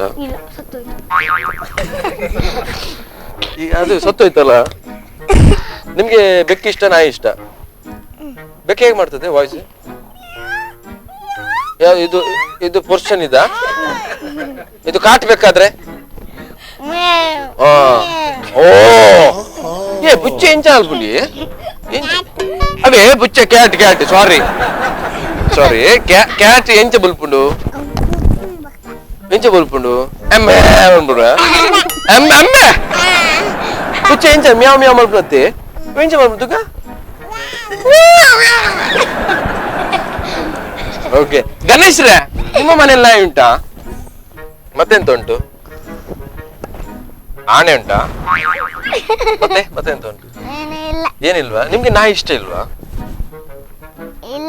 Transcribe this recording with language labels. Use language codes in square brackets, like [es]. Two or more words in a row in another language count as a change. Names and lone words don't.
[kn] ಇಲ್ಲ, ಸತ್ತೋಯ್ತು. ಈಗ ಅದು ಸತ್ತೋಯ್ತಲ್ಲ. ನಿಮ್ಗೆ ಬೆಕ್ಕ ಇಷ್ಟ ನಾಯಿ ಇಷ್ಟ? ಬೆಕ್ಕ ಹೇಗೆ ಮಾಡ್ತದೆ ವಾಯ್ಸ್? ಇದು ಇದು ಪೊರ್ಷನ್ ಇದಾ? ಇದು ಕಾಟ್ಬೇಕಾದ್ರೆ? [tcy] ಓ ಏ ಬುಚ್ಚೆ ಎಂಚ ಅಲ್ಬುಲಿ ಅವೇ ಬುಚ್ಚೆ [en] cat cat sorry sorry cat [tcy] ಎಂಚ ಬುಲ್ಪುಂಡು ಎಂಚ ಬುಲ್ಪುಂಡು ಎಮ್ಮೆ ಅನ್ಬಿಡ ಎಮ್ಮೆ ಎಮ್ಮೆ ಬುಚ್ಚೆ ಎಂಚ ಮ್ಯಾವ್ ಮ್ಯಾವ್ ಮಲ್ಪುನತ್ತೆ ಎಂಚ ಮಲ್ಪುಂದುಕ ಓಕೆ. [kn] ಗಣೇಶ್ರೇ, ನಿಮ್ಮ ಮನೆಯಲ್ಲಿ ನಾಯಿ ಉಂಟಾ? ಮತ್ತೆಂತ ಉಂಟು? ಆನೆ ಉಂಟಾ? ಮತ್ತೆ ಎಂತ ಉಂಟು? ಏನಿಲ್ವಾ? ನಿಮ್ಗೆ ನಾಯಿ ಇಷ್ಟ ಇಲ್ವಾ? ಇಲ್ಲ.